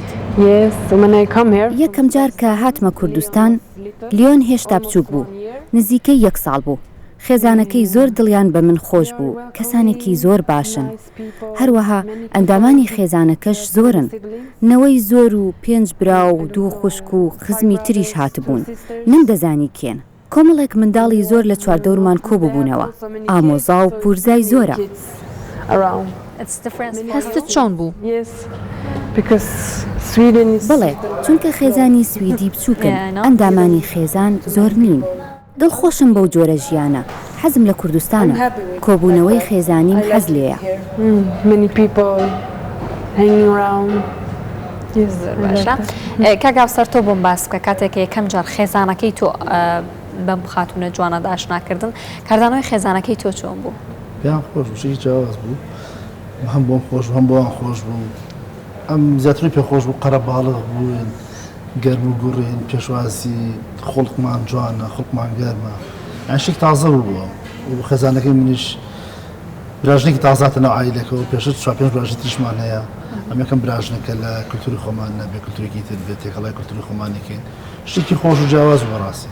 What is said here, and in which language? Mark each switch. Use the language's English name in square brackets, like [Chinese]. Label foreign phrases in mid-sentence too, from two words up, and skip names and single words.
[English] Yes, when I come here, [Central Kurdish] یەکەم جار کە هاتمە کوردستان لیۆن هێشتا بچووک بوو. نزیکەی 1 ساڵ بوو. خێزانەکەی زۆر دڵیان بە من خۆش بوو. کەسانێکی زۆر باشن. هەروەها ئەندامانی خێزانەکەش زۆرن. نەوەی زۆر و 5 برا و 2 خوشک و خزمی تریش هاتبوون. نەمدەزانی کێن. کۆمەڵێک منداڵی زۆر لە چواردەورمان کۆببوونەوە. ئامۆزا و پورزای زۆرە. around. هەستت چۆن بوو؟ [English] Yes, because Sweden is. [Central Kurdish] بڵێ چونکە خێزانی سویدی بچووکن ئەندامانی خێزان زۆر نین. دڵخۆشم بەو جۆرە ژیانە حەزم لە کوردستانە کۆبوونەوەی خێزانیم حەز لێیە. [English] Many people hanging around. Yes, [Central Kurdish] باشە کاگاوسەر تۆ بۆم باس بکە کاتێک یەکەم جار خێزانەکەی تۆ بەم خاتونە جوانە ئاشناکردن کاردانەوەی خێزانەکەی تۆ چۆن بوو؟ پێیان خۆش بوو جیاواز بوو هەم بۆم خۆش هەم بۆیان خۆش بوو ئەم زیاتری پێخۆش بوو قەرە باڵغ بووین گەرم و گوڕین پێشوازی خۆڵکمان جوانە خۆڵکمان گەرمە ئەشێک تازە بوو و خێزانەکەی منیش براژنێکی تازاتە ناو عایلەکەەوە پێشتر چوار پێنج براژنی تریشمان هەیە ئەم یەکەم براژنەکە لە کولتوری خۆمان نەبێ کولتورێکی تر بێت تێکەڵای کولتوری خۆمانێکین شتێکی خۆش و جیاواز بوو ڕاستی